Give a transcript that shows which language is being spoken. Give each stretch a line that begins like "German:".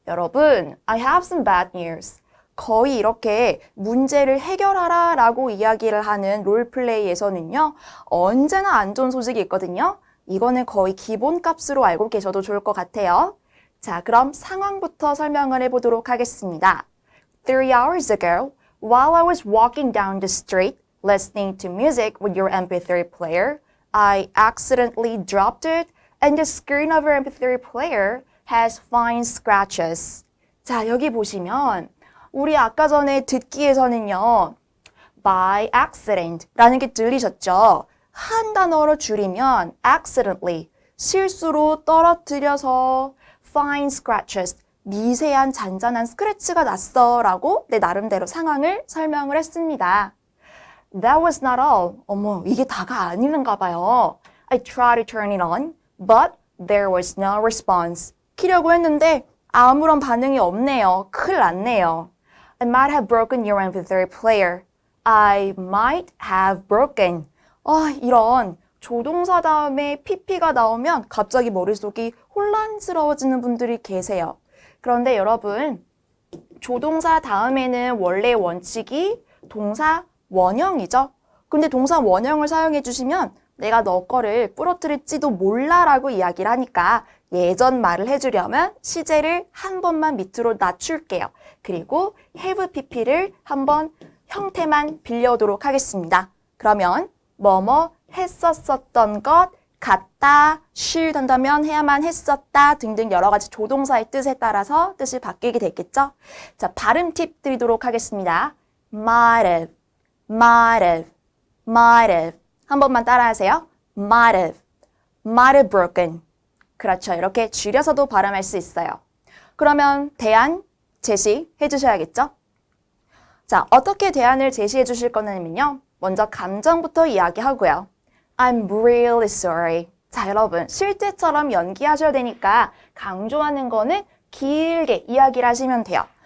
English: 여러분, I have some bad news.
Korean: 거의 이렇게 문제를 해결하라 라고 이야기를 하는 롤플레이에서는요. 언제나 안 좋은 소식이 있거든요. 이거는 거의 기본값으로 알고 계셔도 좋을 것 같아요. 자, 그럼 상황부터 설명을 해보도록 하겠습니다.
English: 3 hours ago, while I was walking down the street listening to music with your MP3 player, I accidentally dropped it and the screen of your MP3 player has fine scratches.
Korean: 자, 여기 보시면 우리 아까 전에 듣기에서는요. by accident 라는 게 들리셨죠? 한 단어로 줄이면 accidentally, 실수로 떨어뜨려서 fine scratches, 미세한 잔잔한 스크래치가 났어 라고 내 나름대로 상황을 설명을 했습니다.
English: That was not all.
Korean: 어머, 이게 다가 아닌가 봐요.
English: I tried to turn it on, but there was no response.
Korean: 키려고 했는데 아무런 반응이 없네요. 큰일 났네요.
English: I might have broken your MP3 player. I might have broken.
Korean: 이런 조동사 다음에 pp가 나오면 갑자기 머릿속이 혼란스러워지는 분들이 계세요. 그런데 여러분, 조동사 다음에는 원래 원칙이 동사 원형이죠. 근데 동사 원형을 사용해 주시면 내가 너 거를 부러뜨릴지도 몰라 라고 이야기를 하니까 예전 말을 해주려면 시제를 한 번만 밑으로 낮출게요. 그리고 have pp를 한번 형태만 빌려오도록 하겠습니다. 그러면 뭐뭐 했었던 것 같다, should 한다면 해야만 했었다 등등 여러 가지 조동사의 뜻에 따라서 뜻이 바뀌게 되겠죠. 자, 발음 팁 드리도록 하겠습니다.
English: might have, might have, might have.
Korean: 한 번만 따라하세요.
English: might have, might have broken.
Korean: 그렇죠. 이렇게 줄여서도 발음할 수 있어요. 그러면 대안 제시해 주셔야겠죠? 자, 어떻게 대안을 제시해 주실 거냐면요. 먼저 감정부터 이야기하고요.
English: I'm really sorry.
Korean: 자, 여러분, 실제처럼 연기하셔야 되니까 강조하는 거는 길게 이야기를 하시면 돼요.